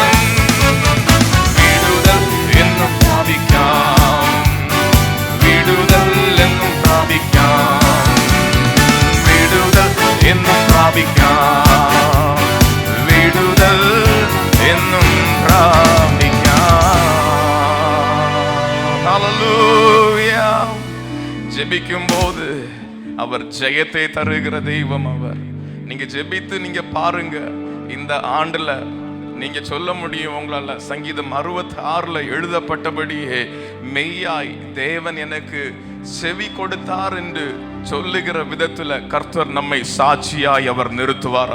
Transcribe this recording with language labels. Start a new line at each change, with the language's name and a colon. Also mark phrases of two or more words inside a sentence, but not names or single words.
Malayalam: വിടുതൽ എന്നും പ്രാപിക്കാം, വിടുതൽ എന്നും പ്രാപിക്കാം, വിടുതൽ എന്നും പ്രാപിക്കാം, വിടുതൽ എന്നും പ്രാപിക്കാം. ഹല്ലേലൂയ.
Tamil: ஜெபிக்கும்போது அவர் ஜெயத்தை தருகிற தெய்வம் அவர். நீங்க ஜெபித்து நீங்க பாருங்க, இந்த ஆண்டுல நீங்க சொல்ல முடியும் உங்களால, சங்கீதம் 66 எழுதப்பட்டபடியே மெய்யாய் தேவன் எனக்கு செவி கொடுத்தார் என்று சொல்லுகிற விதத்துல கர்த்தர் நம்மை சாட்சியாய் அவர் நிறுத்துவார்.